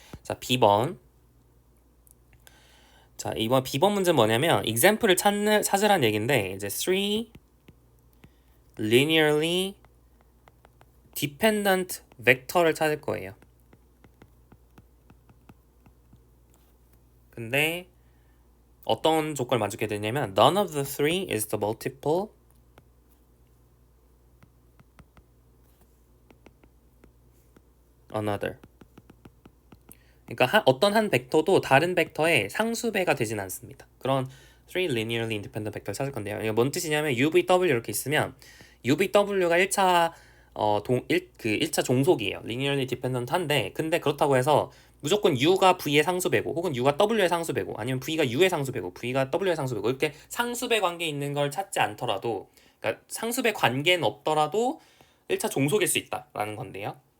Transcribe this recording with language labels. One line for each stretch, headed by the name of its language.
Korean: 자, B번. 자, 이번 B번 문제는 뭐냐면 example을 찾으란 얘기인데 이제 3 linearly dependent vector를 찾을 거예요. 근데 어떤 조건을 만족해야 되냐면
English: none of the three is the multiple another.
Korean: 그러니까 어떤 한 벡터도 다른 벡터의 상수배가 되진 않습니다. 그런 three linearly independent 벡터를 찾을 건데요. 이게 뭔 뜻이냐면 UVW 이렇게 있으면 UVW가 1차 1차 종속이에요. linearly dependent 한데 근데 그렇다고 해서 무조건 U가 V의 상수배고 혹은 U가 W의 상수배고 아니면 V가 U의 상수배고 V가 W의 상수배고 이렇게 상수배 관계 있는 걸 찾지 않더라도 그러니까 상수배 관계는 없더라도 1차 종속일 수 있다라는 건데요.